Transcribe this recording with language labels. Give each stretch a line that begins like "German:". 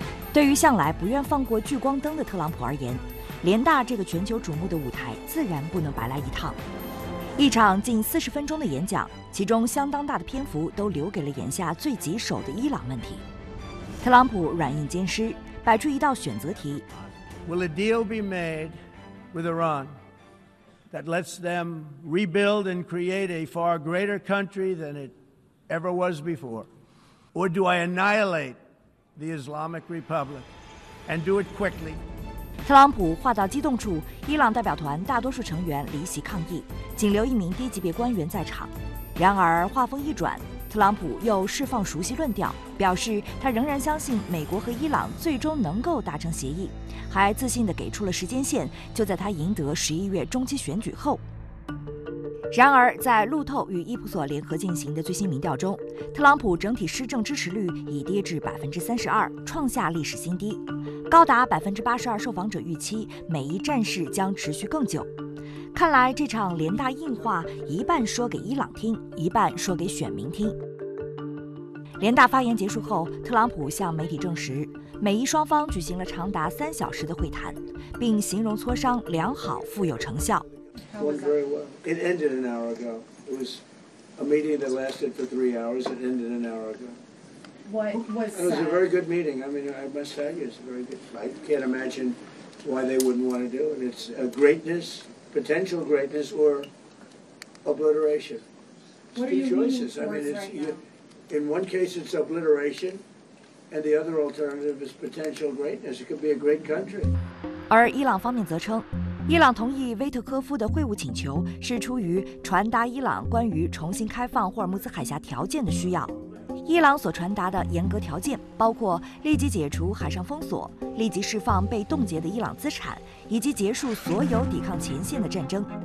Chinese: 对于向来不愿放过聚光灯的特朗普而言，联大这个全球瞩目的舞台自然不能白来一趟。一场近40分钟的演讲，其中相当大的篇幅都留给了眼下最棘手的伊朗问题。特朗普软硬兼施，摆出一道选择题
English: ：Will a deal be made with Iran that lets them rebuild and create a far greater country than it ever was before, or do I annihilate the Islamic Republic and do it quickly？
Chinese: 特朗普话到激动处，伊朗代表团大多数成员离席抗议，仅留一名低级别官员在场。然而话锋一转，特朗普又释放熟悉论调，表示他仍然相信美国和伊朗最终能够达成协议，还自信地给出了时间线，就在他赢得11月中期选举后。然而在路透与伊普索联合进行的最新民调中，特朗普整体施政支持率已跌至32%，创下历史新低，高达82%受访者预期美伊战事将持续更久。看来这场联大硬话一半说给伊朗听，一半说给选民听。联大发言结束后，特朗普向媒体证实美伊双方举行了长达3小时的会谈，并形容磋商良好富有成效。
English: It ended an hour ago. It was a meeting that lasted for 3 hours. It ended an hour ago. What was it? It was a very good meeting. I mean, I must tell you, it's a very good. I can't imagine why they wouldn't want to do it. It's a greatness, potential greatness, or obliteration. What are your choices? I mean, it's, in one case, it's obliteration, and the other alternative is potential greatness. It could be a great country.
Chinese: 而伊朗方面则称，伊朗同意威特科夫的会晤请求是出于传达伊朗关于重新开放霍尔木兹海峡条件的需要。伊朗所传达的严格条件包括立即解除海上封锁，立即释放被冻结的伊朗资产，以及结束所有抵抗前线的战争。